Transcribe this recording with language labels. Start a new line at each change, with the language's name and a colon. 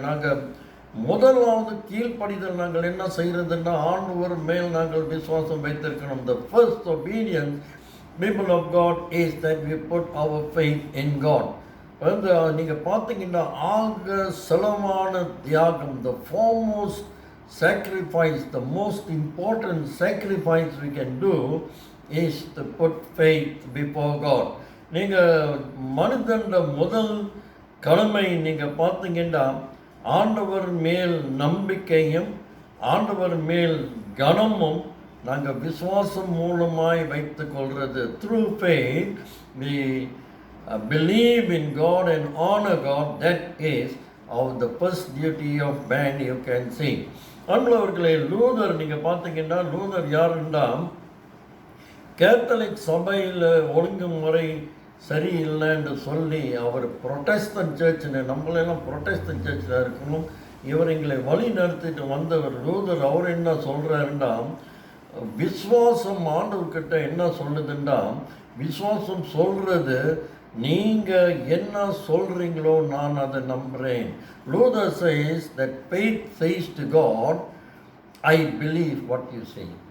Tamil: நாங்கள் முதலாவது கீழ்ப்படிதல் நாங்கள் என்ன செய்கிறதுன்னா ஆண்டவர் மேல் நாங்கள் விசுவாசம் வைத்திருக்கணும்.
English: The first obedience, people of God, is that we put our faith in God.
Tamil: வந்து நீங்கள் பார்த்தீங்கன்னா ஆக செலவான தியாகம்,
English: the foremost sacrifice, the most important sacrifice we can do is to put faith before God.
Tamil: நீங்கள் மனிதன் முதல் கடமை நீங்கள் பார்த்தீங்கன்னா ஆண்டவர் மேல் நம்பிக்கையும் ஆண்டவர் மேல் கனமும் நாங்கள் விசுவாசம் மூலமாய் வைத்து கொள்வது.
English: Through faith we believe in God and honor God. That is the first duty of man, you can see.
Tamil: அன்பர்களே, லூதர் நீங்கள் பார்த்தீங்கன்னா லூதர் யாருன்னா கேத்தலிக் சபையில் ஒழுங்குமுறை சரியில்லைன்னு சொல்லி அவர் புரொட்டஸ்டன்ட் சர்ச்சுன்னு, நம்மளெல்லாம் புரொட்டஸ்டன்ட் சர்ச்சில் இருக்கணும், இவர் எங்களை வழி நடத்திட்டு வந்தவர் லூதர். அவர் என்ன சொல்கிறாருன்னா, விசுவாசம் ஆண்டவர்கிட்ட என்ன சொல்லுதுன்னா, விசுவாசம் சொல்கிறது நீங்கள் என்ன சொல்கிறீங்களோ நான் அதை நம்புகிறேன்.
English: Luther says that faith says to God, I believe what you say.